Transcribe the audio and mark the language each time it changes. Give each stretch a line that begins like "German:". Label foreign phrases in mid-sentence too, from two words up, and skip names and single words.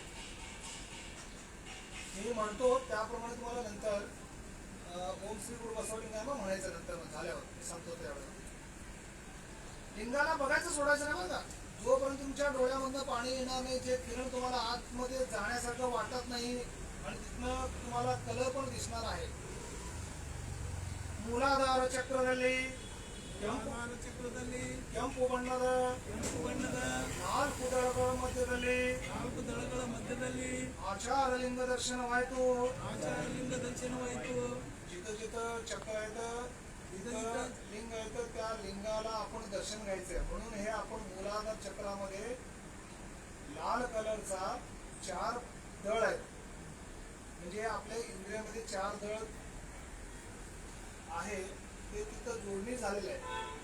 Marathi: मी म्हणतो त्याप्रमाणे तुम्हाला नंतर ओम श्री गुरु बसवलिंगाला म्हणायचं नंतर झाल्यावर सांगतो त्यावेळेला. लिंगाला बघायचं सोडायचं नाही बघा. जोपर्यंत तुमच्या डोळ्यामधनं पाणी येणार नाही, जे किरण तुम्हाला आतमध्ये जाण्यासारखं वाटत नाही आणि तिथनं तुम्हाला कलर पण दिसणार आहे.
Kannada: ಮೂಲಾಧಾರ ಚಕ್ರದಲ್ಲಿ ಕೆಂಪು ಬಣ್ಣದ 4 ದಳಗಳ ಮಧ್ಯದಲ್ಲಿ ಆಚಾರಲಿಂಗ ದರ್ಶನವಾಯಿತು.
Marathi: जिथं जिथं चक्र येतं तिथं लिंग येतं त्या लिंगाला आपण दर्शन घ्यायचंय. म्हणून हे आपण मूलाधार चक्रामध्ये लाल कलरचा 4 दळ आहेत. म्हणजे आपल्या इंद्रियामध्ये 4 दळ आहे ते तिथं जोडणी झालेलं आहे.